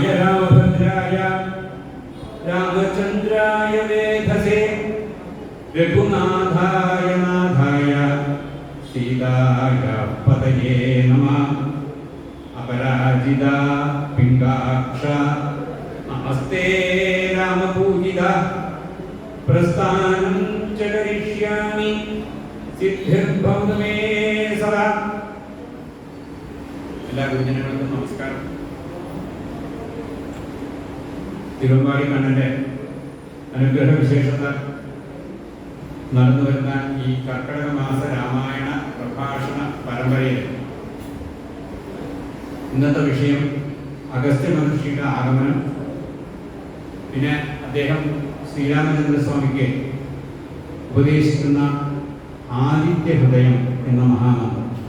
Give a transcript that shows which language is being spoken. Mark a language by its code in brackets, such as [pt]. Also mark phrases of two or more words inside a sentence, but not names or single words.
[sa] रामभद्राय रामचन्द्राय वेधसे रघुनाथाय नाथाय सीताय पतये नमः अपराजिता पिङ्गाक्षा नमस्ते रामपूजिता प्रस्थानं च करिष्यामि सिद्धिर्भवतु मे सदा [ml] എല്ലാ ഗുരുജനങ്ങൾക്കും നമസ്കാരം. തിരുവമ്പാടി കണ്ണന്റെ അനുഗ്രഹ വിശേഷത്താൽ നടന്നു വരുന്ന ഈ കർക്കിടക മാസ രാമായണ പ്രഭാഷണ പരമ്പരയിൽ ഇന്നത്തെ വിഷയം അഗസ്ത്യ മഹർഷിയുടെ ആഗമനം, പിന്നെ അദ്ദേഹം ശ്രീരാമചന്ദ്രസ്വാമിക്ക് ഉപദേശിക്കുന്ന ആദിത്യ ഹൃദയം എന്ന മഹാമന്ത്രം.